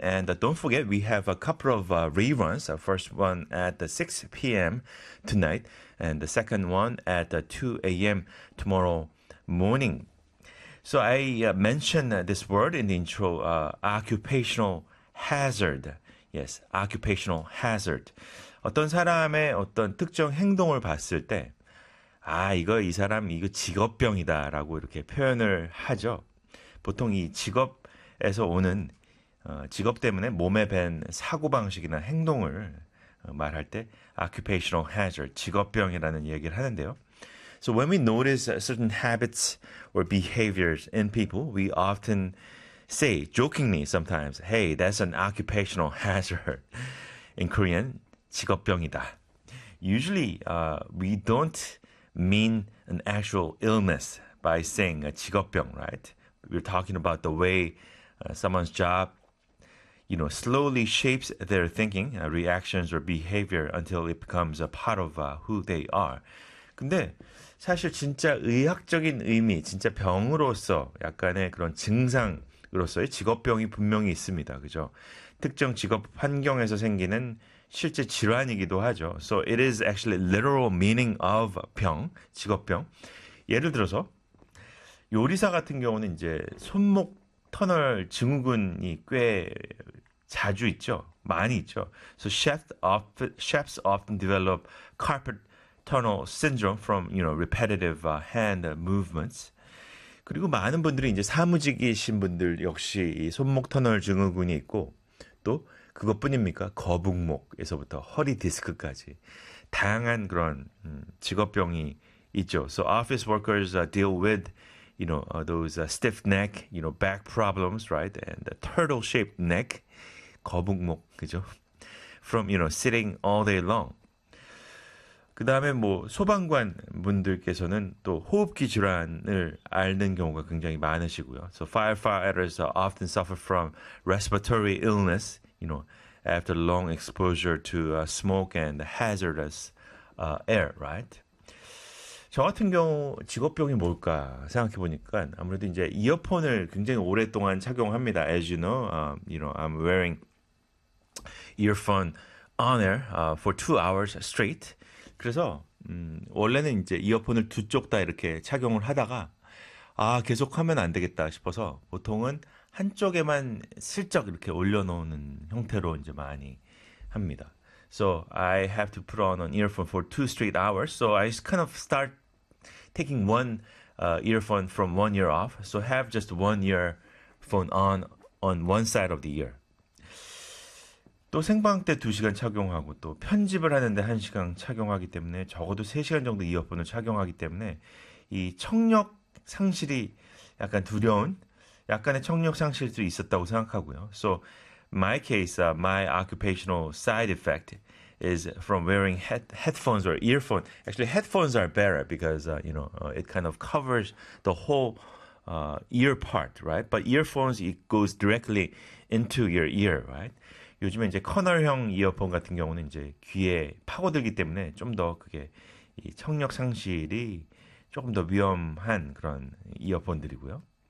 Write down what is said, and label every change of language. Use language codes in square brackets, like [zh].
[en] And don't forget, we have a couple of reruns. The first one at 6 p.m. tonight, and the second one at 2 a.m. tomorrow morning. So I mentioned this word in the intro, occupational hazard. Yes, occupational hazard. [ko] 어떤 사람의 어떤 특정 행동을 봤을 때, 아, 이거 이 사람 이거 직업병이다 라고 이렇게 표현을 하죠. 보통 이 직업에서 오는 직업 때문에 몸에 밴 사고방식이나 행동을 말할 때 [en] occupational hazard, [ko] 직업병이라는 얘기를 하는데요. [en] So when we notice certain habits or behaviors in people, we often say, jokingly sometimes, hey, that's an occupational hazard. In Korean, [ko] 직업병이다. [en] Usually, we don't mean an actual illness by saying [ko] 직업병, [en] right? We're talking about the way someone's job, you know, slowly shapes their thinking, reactions or behavior until it becomes a part of who they are. [ko] 근데 사실 진짜 의학적인 의미, 진짜 병으로서 약간의 그런 증상으로서의 직업병이 분명히 있습니다. 그죠? 특정 직업 환경에서 생기는 실제 질환이기도 하죠. [en] So it is actually literal meaning of [ko] 병, 직업병. 예를 들어서 요리사 같은 경우는 이제 손목 터널 증후군이 꽤 자주 있죠. 많이 있죠. [en] So chefs often develop carpal tunnel syndrome from, you know, repetitive hand movements. [ko] 그리고 많은 분들이 이제 사무직이신 분들 역시 이 손목 터널 증후군이 있고 또 그것뿐입니까? 거북목에서부터 허리 디스크까지 다양한 그런 직업병이 있죠. [en] So office workers deal with, you know, those stiff neck, you know, back problems, right? And the turtle-shaped neck, [ko] 거북목, 그죠? [en] From, you know, sitting all day long. [ko] 그 다음에 뭐 소방관 분들께서는 또 호흡기 질환을 앓는 경우가 굉장히 많으시고요. [en] So firefighters often suffer from respiratory illness, you know, after long exposure to smoke and hazardous air, right? [ko] 저 같은 경우 직업병이 뭘까 생각해 보니까 아무래도 이제 이어폰을 굉장히 오랫동안 착용합니다. [en] As you know, you know, I'm wearing earphone on air for 2 hours straight. [ko] 그래서 원래는 이제 이어폰을 두 쪽 다 이렇게 착용을 하다가 아 계속하면 안 되겠다 싶어서 보통은 한 쪽에만 슬쩍 이렇게 올려놓는 형태로 이제 많이 합니다. [en] So I have to put on an earphone for 2 straight hours. So I just kind of start taking one earphone from 1 ear off. So have just 1 earphone on one side of the ear. [ko] 또 생방 때 2시간 착용하고 또 편집을 하는데 1시간 착용하기 때문에 적어도 3시간 정도 이어폰을 착용하기 때문에 이 청력 상실이 약간 두려운 약간의 청력 상실도 있었다고 생각하고요. [en] So my case, my occupational side effect is from wearing headphones or earphones. Actually, headphones are better because, you know, it kind of covers the whole ear part, right? But earphones, it goes directly into your ear, right? [ko] 요즘에 이제 커널형 이어폰 같은 경우는 이제 귀에 파고들기 때문에 좀 더 그게 이 청력 상실이 조금 더 위험한 그런 이어폰들이고요.